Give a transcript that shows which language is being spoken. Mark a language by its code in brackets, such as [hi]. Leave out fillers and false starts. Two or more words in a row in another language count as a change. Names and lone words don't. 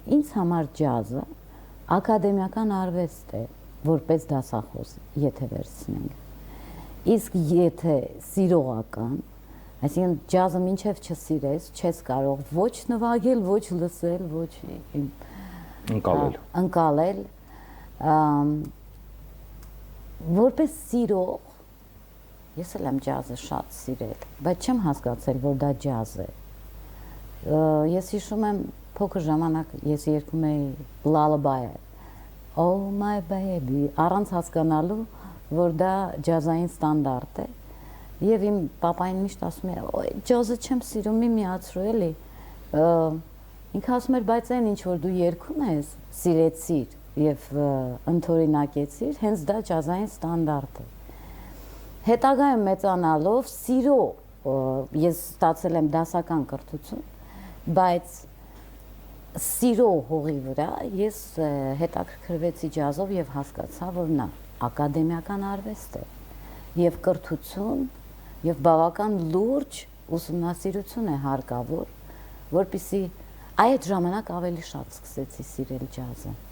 [hy] Ինձ համար ջազը ակադեմիական արվեստ է որպես դասախոս, եթե վերցնենք։ Իսկ եթե սիրողական, այսինքն ջազը մինչև չսիրես, չես կարող ոչ նվագել, ոչ լսել, ոչ ընկալել, որպես սիրող, ես էլ եմ ջազը շատ սիրել, բայց չեմ հասկացել, որ դա ջազ է։ Ես հիշում եմ փոքր ժամանակ ես երգում էի lullaby-ը, [en] Oh my baby, [hy] առանց հասկանալու, որ դա ջազային ստանդարտ է։ Եվ իմ պապային միշտ ասում էր, «Ոյ, ջազը չեմ սիրում, մի միացրու էլի»։ Ինքը ասում էր, բայց այն ինչ որ դու երգում ես, սիրեցիր եւ ընդօրինակեցիր, հենց դա ջազային ստանդարտ է։ Հետագայում մեծանալով սիրո ես ստացել եմ դասական կրթություն, բայց սիրո հողի վրա ես հետաքրքրվեցի ջազով եւ հասկացա, որ նա ակադեմիական արվեստ է եւ կրթություն եւ բավական լուրջ ուսումնասիրություն է հարկավոր, որպեսզի այդ ժամանակ ավելի շատ սկսեցի սիրել ջազը։